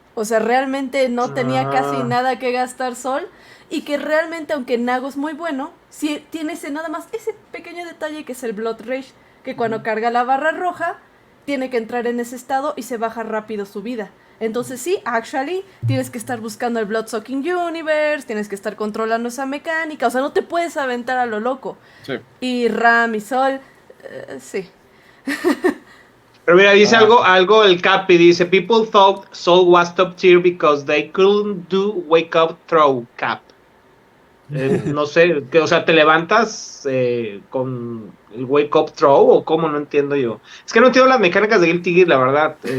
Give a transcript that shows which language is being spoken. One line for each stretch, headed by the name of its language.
Spanish: O sea, realmente no tenía casi nada que gastar Sol, y que realmente, aunque Nago es muy bueno, sí tiene nada más ese pequeño detalle que es el Blood Rage, que cuando carga la barra roja, tiene que entrar en ese estado y se baja rápido su vida. Entonces sí, actually, tienes que estar buscando el Blood Sucking Universe, tienes que estar controlando esa mecánica, o sea, no te puedes aventar a lo loco. Sí. Y Ram y Sol, sí. Pero mira, dice algo el Capi, dice,
English: people thought Soul was top tier because they couldn't do wake up throw, Cap.
Spanish: No sé, o sea, ¿te levantas con el wake up throw o cómo? No entiendo yo. Es que no entiendo las mecánicas de Guilty Gear, la verdad.